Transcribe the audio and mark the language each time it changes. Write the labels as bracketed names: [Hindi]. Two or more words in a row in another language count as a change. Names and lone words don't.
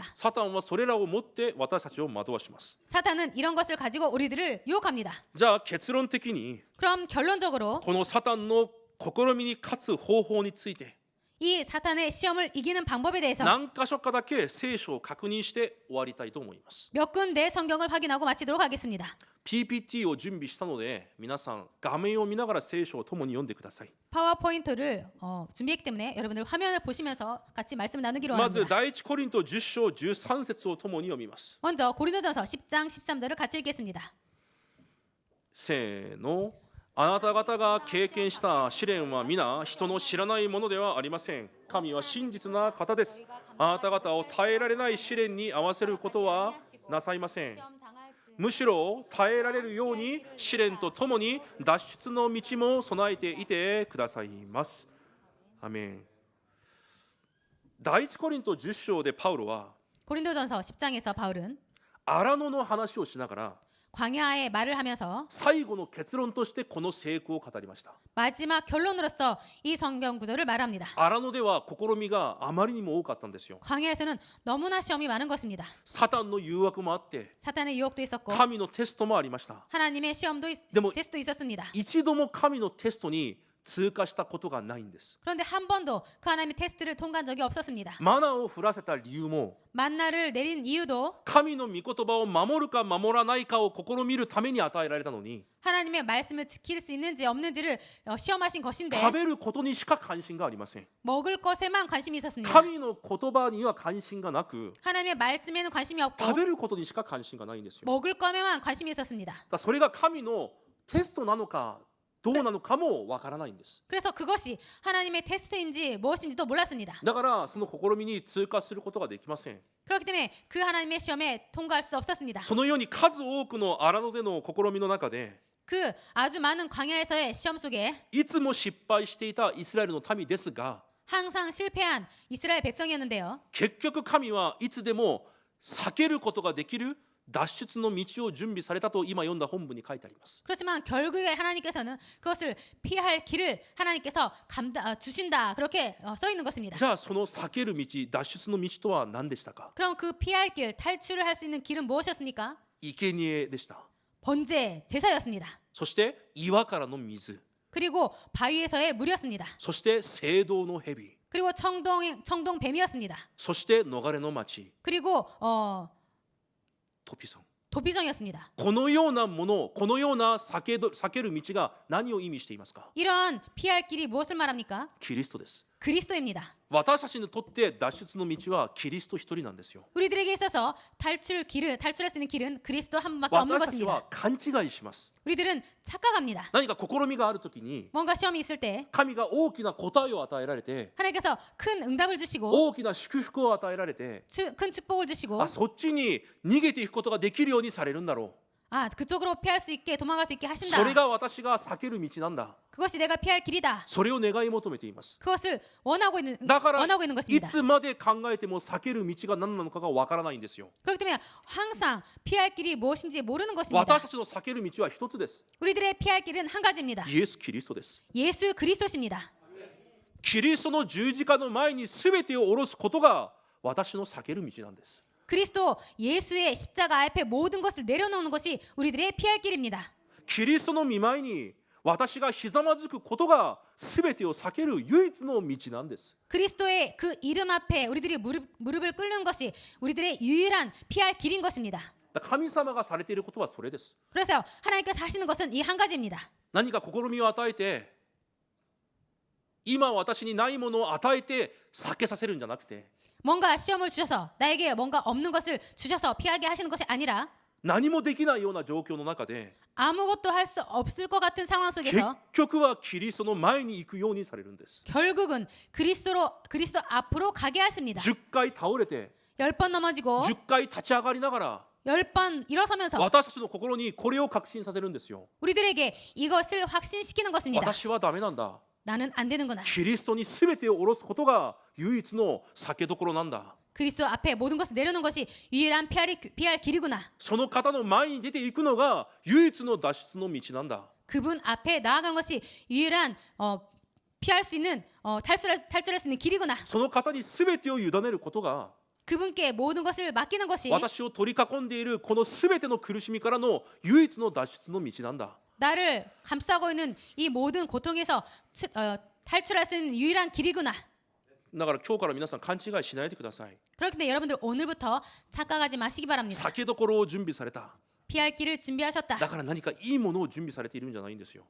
[Japanese] サタンはそれらを持って私たちを惑わします。 [Korean] 사탄은 이런 것을 가지고 우리들을 유혹합니다. [Japanese] じゃあ結論的に [Korean] 그럼 결론적으로 [Japanese] このサタンの試みに勝つ方法について [Korean] 이 사탄의 시험을 이기는 방법에 대해서 [Japanese] 何箇所かだけ聖書を確認して終わりたいと思います。 [Korean] 몇 군데 성경을 확인하고 마치도록 하겠습니다. [Japanese] PPT を準備したので皆さん画面を見ながら聖書を共に読んでください。 [Korean] 파워포인트를 준비했기 때문에 여러분들 화면을 보시면서 같이 말씀 나누기로 [Japanese] まず [Korean] 합니다. [Japanese] 第一コリント10章13節を共に読みます。 [Korean] 먼저 고린도전서 10장 13절을 같이 읽겠습니다. [Japanese] せーの。あなた方が経験した試練は皆人の知らないものではありません。神は真実な方です。あなた方を耐えられない試練に合わせることはなさいません。むしろ耐えられるように試練とともに脱出の道も備えていてくださいます。アメン。第一コリント10章でパウロは [Korean] 고린도전서 10장에서 바울은 [Japanese] 荒野の話をしながら [Korean] 광야의 말을 하면서 [Japanese] 最後の結論としてこの成功を語りました。 [Korean] 마지막 결론으로서 이 성경 구절을 말합니다. [Japanese] 荒野では試みがあまりにも多かったんですよ。 [Korean] 광야에서는 너무나 시험이 많은 것입니다. [Japanese] サタンの誘惑もあって [Korean] 사탄의 유혹도 있었고 [Japanese] 神のテストもありました。 [Korean] 하나님의 시험도 데모- 테스트도 있었습니다. [Japanese] 一度も神のテストに通過したことがないんです。 [Korean] 그런데 한 번도 그 하나님의 테스트를 통과한 적이 없었습니다. [Japanese] マナーを降らせた理由も [Korean] 만나를 내린 이유도 [Japanese] 神の御言葉を守るか守らないかを試みるために与えられたのに [Korean] 하나님의 말씀을 지킬 수 있는지 없는지를 시험하신 것인데 [Japanese] 食べることにしか関心がありません。 [Korean] 먹을 것에만 관심이 있었습니다. [Japanese] 神の言葉には関心がなく [Korean] 하나님의 말씀에는 관심이 없고 [Japanese] 食べることにしか関心がないんですよ。 [Korean] 먹을 것에만 관심이 있었습니다. [Japanese] だからそれが神のテストなのかどうなのかもわからないんです。 [Korean] 그래서 그것이 하나님의 테스트인지 무엇인지도 몰랐습니다. [Japanese] だからその試みに通過することができません。 [Korean] 그렇기 때문에 그 하나님의 시험에 통과할 수 없었습니다. [Japanese] そのように数多くの荒野での試みの中で [Korean] 그 아주 많은 광야에서의 시험 속에 [Japanese] いつも失敗していたイスラエルの民ですが [Korean] 항상 실패한 이스라엘 백성이었는데요. [Japanese] 結局神はいつでも避けることができる脱出の道を準備されたと今読んだ本文に書いてあります。 [Korean] 그렇지만 결국에 하나님께서는 그것을 피할 길을 하나님께서 주신다 그렇게 써 있는 것입니다. [Japanese] じゃあその避ける道、脱出の道とは何でしたか？ [Korean] 그럼 그 피할 길, 탈출을 할 수 있는 길은 무엇이었습니까? [Japanese] 生贄でした。 [Korean] 번제, 제사였습니다. [Japanese] そして岩からの水、 [Korean] 그리고 바위에서의 물이었습니다. [Japanese] そして聖堂の蛇、 [Korean] 그리고 청동 뱀이었습니다. [Japanese] そして逃れの町、 [Korean] 그리고 トピソン。 도피성이었습니다. [Japanese] このようなもの、このような避ける道が何を意味していますか？ [Korean] 이런 피할 길이 무엇을 말합니까? [Japanese] キリストです。 [Korean] 그리스도입니다. [Japanese] 私たちにとって脱出の道はキリスト一人なんですよ。 [Korean] 우리들에게 있어서 탈출할 수 있는 길은 그리스도 한 분밖에 없는 [Japanese] 私たち [Korean] 것입니다. [Japanese] は勘違いします。 [Korean] 우리들은 착각합니다. [Japanese] 何か試みがあるときに [Korean] 뭔가 시험이 있을 때 [Japanese] 神が大きな答えを与えられて [Korean] 하나님께서 큰 응답을 주시고 [Japanese] 大きな祝福を与えられて [Korean] 큰 축복을 주시고 [Japanese] あそっちに逃げていくことができるようにされるんだろ [Korean] 그쪽으로 피할 수 있게 도망갈 수 있게 [Japanese] う。 [Korean] 하신다. [Japanese] それが私が避ける道なんだ。 [Korean] 그것이 내가 피할 길이다. [Japanese] それを願い求めています。 [Korean] 그것을 원하고 있는 [Japanese] だから [Korean] 원하고 있는 [Japanese] い [Korean] 것입니다. [Japanese] つまで考えても避ける道が何なのかがわからないんですよ。 [Korean] 그렇기 때문에 항상 피할 길이 무엇인지 모르는 것입니다. [Japanese] 私たちの避ける道は一つです。 [Korean] 우리들의 피할 길은 한 가지입니다. [Japanese] イエス・キリストです。 [Korean] 예수 그리스도십니다. [Japanese] キリストの十字架の前に全てを下ろすことが私の避ける道なんです。 [Korean] 그리스도 예수의 십자가 앞에 모든 것을 내려놓는 것이 우리들의 피할 길입니다. [Japanese] キリストの御前に私がひざまずくことが全てを避ける唯一の道なんです。 [Korean] 그리스도의 그 이름 앞에 우리들이 무릎을 꿇는 것이 우리들의 유일한 피할 길인 것입니다. [Japanese] 神様がされていることはそれです。 [Korean] 그래서 하나님께서 하시는 것은 이 한 가지입니다. [Japanese] 何か試みを与えて今私にないものを与えて避けさせるんじゃなくて [Korean] 뭔가 시험을 주셔서 나에게 뭔가 없는 것을 주셔서 피하게 하시는 것이 아니라 [Japanese] 何もできないような状況の中で [Korean] 아무것도 할 수 없을 것 같은 상황 [Japanese] 結 [Korean] 속에서 [Japanese] 局はキリストの前に行くようにされるんです。 [Korean] 결국은 그리스도 앞으로 가게 하십니다. [Japanese] 10 回倒れて [Korean] 10번 넘어지고 [Japanese] 10 回立ち上がりながら [Korean] 10번 일어서면서 [Japanese] 私たちの心にこれを確信させるんですよ。 [Korean] 우리들에게 이것을 확신시키는 것입니다. [Japanese] 私はダメなんだ。 [Korean] 나는 안 되는구나. [Japanese] キリストに全てを下ろすことが唯一の避けどころなんだ。 [Korean] 그리스도 앞에 모든 것을 내려놓는 것이 유일한 피할 길이구나. [Japanese] その方の前に出ていくのが唯一の脱出の道なんだ。 [Korean] 그분 앞에 나아가는 것이 유일한 피할 수 있는 탈출할 수 있는 길이구나. [Japanese] その方に全てを委ねることが [Korean] 그분께 모든 것을 맡기는 것이 [Japanese] 私を取り囲んでいるこの全ての苦しみからの唯一の脱出の道なんだ。 [Korean] 나를 감싸고 있는 이 모든 고통에서 탈출할 수 있는 유일한 길이구나. [Japanese] だから今日から皆さん勘違いしないでください。 [Korean] 그렇기 때문에 여러분들 오늘부터 착각하지 마시기 바랍니다. [Japanese] 避けどころを準備された。 [Korean] 피할 길을 준비하셨다. [Japanese] だから何かいいものを準備されているんじゃないんですよ。